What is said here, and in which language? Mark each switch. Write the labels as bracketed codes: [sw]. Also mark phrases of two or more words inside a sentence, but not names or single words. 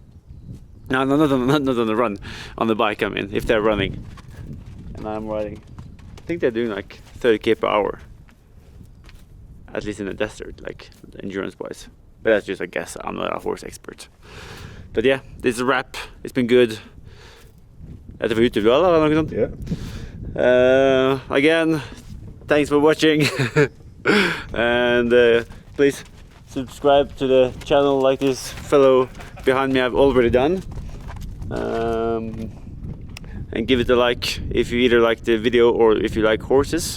[en] No, not on the run, on the bike. I mean, if they're running and I'm riding, I think they're doing like 30k per hour, at least in the desert, like endurance-wise. But that's just a guess. I'm not a horse expert. But yeah, this is a wrap. It's been good. [no] Dette var YouTube, eller noe sånt? [en] Yeah. Again, thanks for watching. And please subscribe to the channel like this fellow behind me I've already done. And give it a like if you either like the video or if you like horses.